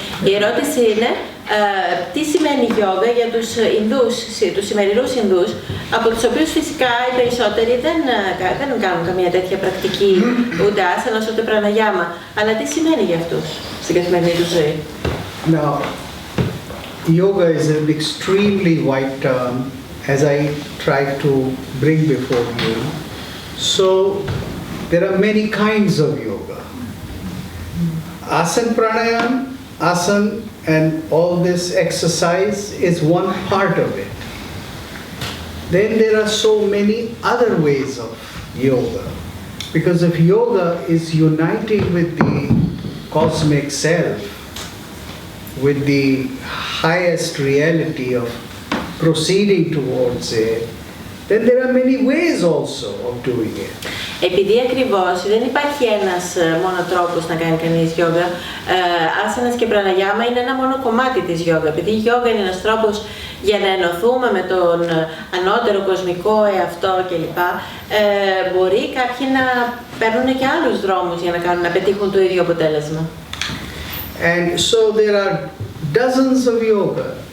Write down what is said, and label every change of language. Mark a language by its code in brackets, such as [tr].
[el] Η ερώτηση είναι τι σημαίνει γιόγκα για τους Ινδούς, τους σημερινούς Ινδούς, από τους οποίους φυσικά οι περισσότεροι δεν κάνουν καμία τέτοια πρακτική, ούτε άσανας ούτε πραναγιάμα. Αλλά τι σημαίνει για αυτούς στην καθημερινή τους ζωή? [en] now, yoga is an extremely wide term, as I tried to bring before you. So, there are many kinds of yoga. Asana pranayam, asana and all this exercise is one part of it. Then there are so many other ways of yoga. Because if yoga is uniting with the cosmic self, with the highest reality of proceeding towards it, then there are many ways also of doing it. [el] Επειδή ακριβώς δεν υπάρχει ένας μόνο τρόπος να κάνει κανείς γιόγκα, άσανας και πραναγιάμα είναι ένα μόνο κομμάτι της γιόγκα. Επειδή η γιόγκα είναι ένας τρόπος για να ενωθούμε με τον ανώτερο κοσμικό εαυτό κλπ. Μπορεί κάποιοι να παίρνουν και άλλους δρόμους για να πετύχουν το ίδιο αποτέλεσμα. [en] And so there are dozens of yoga.